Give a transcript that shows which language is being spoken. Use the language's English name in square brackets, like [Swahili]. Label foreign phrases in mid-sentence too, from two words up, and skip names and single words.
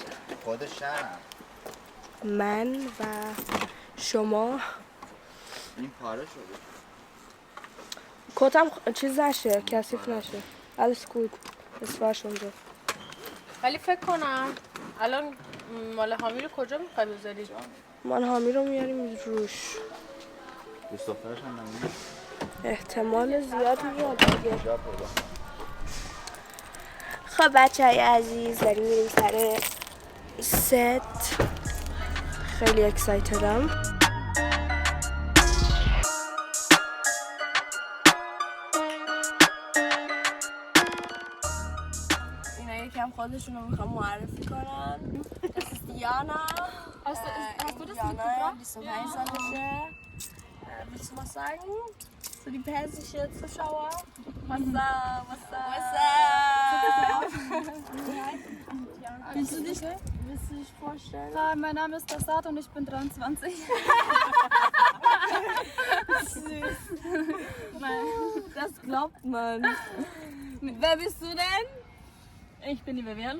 [Persian] خودشم من و شما. این پاره شده. کتم چیز نشه کثیف نشه. [German] alles gut [Persian] اسفرش اونجا. ولی فکر کنم الان مال حامی رو کجا میخوای بذاری؟ من حامی رو میاریم روش. دوست دخترش هم نمیده. احتمال زیاد میاد دیگه. خب بچه های عزیز داریم میریم سر ست. خیلی اکسایتدم. اینا یکم خودشون رو میخوام معرفی کنن. [German] Das ist Diana. Hast du das Diana 25 سالشه. Willst du was sagen? Für die persische Zuschauer? [English] What's up? What's up? What's up? [German] Willst du dich vorstellen? Hi, mein Name ist Tassat und ich bin 23. Süß. Das glaubt man. Wer bist du denn? Ich bin die Vivian.